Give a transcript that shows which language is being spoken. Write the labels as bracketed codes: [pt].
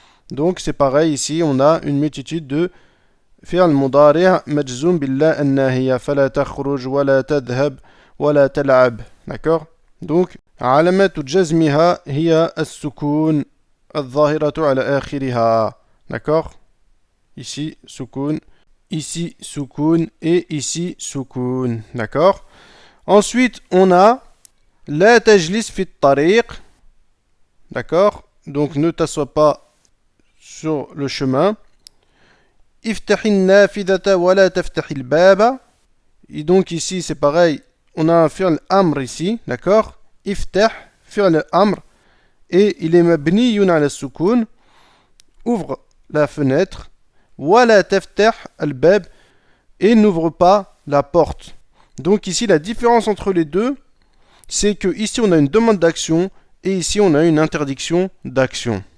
[fr] Donc c'est pareil ici on a une multitude de [ar] فعل مضارع مجزوم بالله الناهية فلا تخرج ولا تذهب ولا تلعب. [fr] D'accord? Donc [ar] علامة جزمها هي السكون. الظاهرة على آخرها. [fr] D'accord? Ici, soukoun. Ici, soukoun. Et ici, soukoun. D'accord? Ensuite, on a [ar] لا تجلس في الطريق. [fr] D'accord? Donc, ne t'assois pas sur le chemin. [ar] افتح النافذة ولا تفتح الباب. [fr] Et donc, ici, c'est pareil. On a un fi'l amr ici. D'accord? [ar] افتح fi'l amr. [fr] Et il est mabniyun ala soukoun. Ouvre la fenêtre. [ar] ولا تفتح الباب. [fr] Et n'ouvre pas la porte. Donc, ici, la différence entre les deux, c'est que ici on a une demande d'action et ici on a une interdiction d'action.